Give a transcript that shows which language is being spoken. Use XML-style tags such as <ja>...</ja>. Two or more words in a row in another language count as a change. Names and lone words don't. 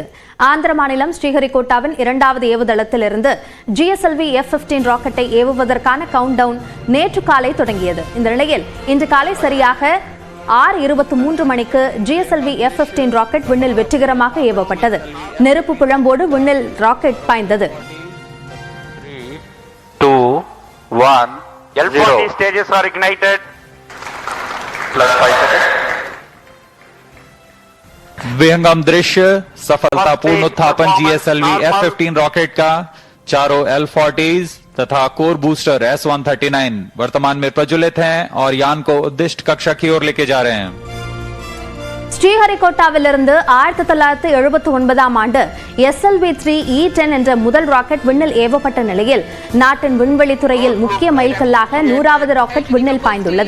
<ta>ஆந்திர மாநிலம் ஸ்ரீஹரிகோட்டாவின் 2வது ஏவுதளத்திலிருந்து GSLV F-15 ராக்கெட்டை ஏவுவதற்கான கவுண்டவுன் நேற்று காலை தொடங்கியது. இந்த நிலையில் இன்று காலை சரியாக 6:23 மணிக்கு GSLV F-15 ராக்கெட் விண்ணில் வெற்றிகரமாக ஏவப்பட்டது. நெருப்பு பிழம்போடு விண்ணில் ராக்கெட் பாய்ந்தது.</ta> <en>3, 2, 1 L40 stages are ignited. Plus 5 seconds.</en> <hi>विहंगम दृश्य सफलतापूर्ण उत्थापन GSLV F-15 रॉकेट का चारों L40s तथा</hi> <en>core booster</en> <hi>S-139 वर्तमान में प्रज्वलित हैं और यान को उद्दिष्ट कक्षा की ओर लेके जा रहे हैं.</hi> <ta>ஸ்ரீஹரிகோட்டாவிலிருந்து 1979ஆம் ஆண்டு SLV-3 E-10 என்ற முதல் ராக்கெட் விண்ணில் ஏவப்பட்ட நிலையில் நாட்டின் விண்வெளித்துறையில் முக்கிய மைல்கல்லாக 100வது ராக்கெட் விண்ணில் பாய்ந்துள்ளது.</ta>